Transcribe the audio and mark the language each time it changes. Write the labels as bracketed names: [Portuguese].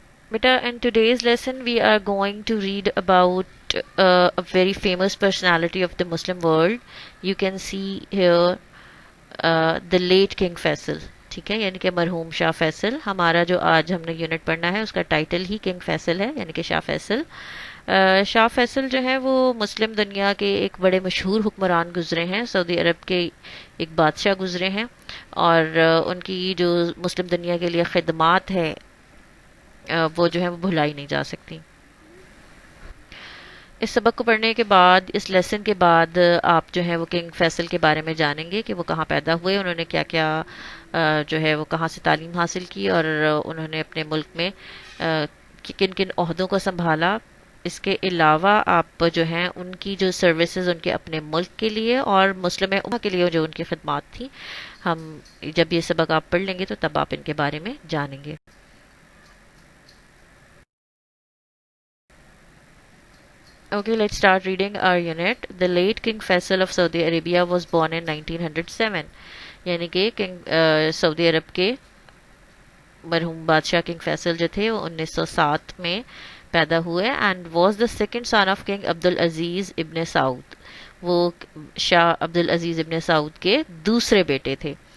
[English] Beta, in today's lesson we are going to read about a very famous personality of the Muslim world. You can see here the late King Faisal. [Urdu] ٹھیک ہے، یعنی کہ مرحوم شاہ فیصل. ہمارا جو آج ہم نے یونٹ پڑھنا ہے اس کا ٹائٹل ہی کنگ فیصل ہے، یعنی کہ شاہ فیصل. شاہ فیصل جو ہے وہ مسلم دنیا کے ایک بڑے مشہور حکمران گزرے ہیں، سعودی عرب کے ایک بادشاہ گزرے ہیں، اور ان کی جو مسلم دنیا کے لیے خدمات ہے وہ جو ہے وہ بھلائی نہیں جا سکتی. اس سبق کو پڑھنے کے بعد، اس لیسن کے بعد، آپ جو ہے وہ کنگ فیصل کے بارے میں جانیں گے کہ وہ کہاں پیدا ہوئے، انہوں نے کیا کیا جو ہے وہ کہاں سے تعلیم حاصل کی، اور انہوں نے اپنے ملک میں کن کن عہدوں کو سنبھالا. اس کے علاوہ آپ جو ہیں ان کی جو سروسز ان کے اپنے ملک کے لیے اور مسلم امہ کے لیے جو ان کی خدمات تھیں، ہم جب یہ سبق آپ پڑھ لیں گے تو تب آپ ان کے بارے میں جانیں گے. [English] Okay, let's start reading our unit. The late King Faisal of Saudi Arabia was born in 1907. [Urdu] یعنی کہ سعودی عرب کے مرحوم بادشاہ کنگ فیصل جو تھے وہ 1907 میں پیدا ہوئے. [English] And was the second son of king Abdul Aziz ibn Saud. [Urdu] وہ شاہ عبد العزیز ابن سعود کے دوسرے بیٹے تھے.